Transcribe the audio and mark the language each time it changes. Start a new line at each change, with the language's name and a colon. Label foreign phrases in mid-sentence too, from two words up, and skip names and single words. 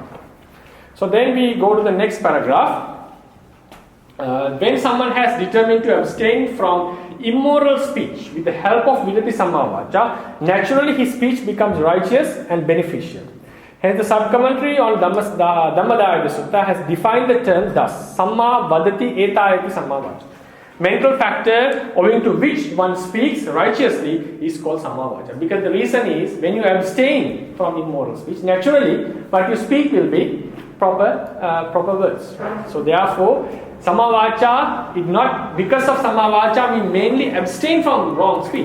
English: So then we go to the next paragraph. When someone has determined to abstain from immoral speech with the help of
Pali: virati Sammā-Vācā,
English: naturally his speech becomes righteous and beneficial. Hence the sub-commentary on Dhammatā-virati Sutta has defined the term thus:
Pali: Sammā-Vadati ācāra-vriati Sammā-Vācā.
English: Mental factor owing to which one speaks righteously is called Sammā-Vācā. Because the reason is, when you abstain from immoral speech, naturally what you speak will be proper words. So therefore, Sammā-Vācā is not, because of Sammā-Vācā we mainly abstain from wrong speech.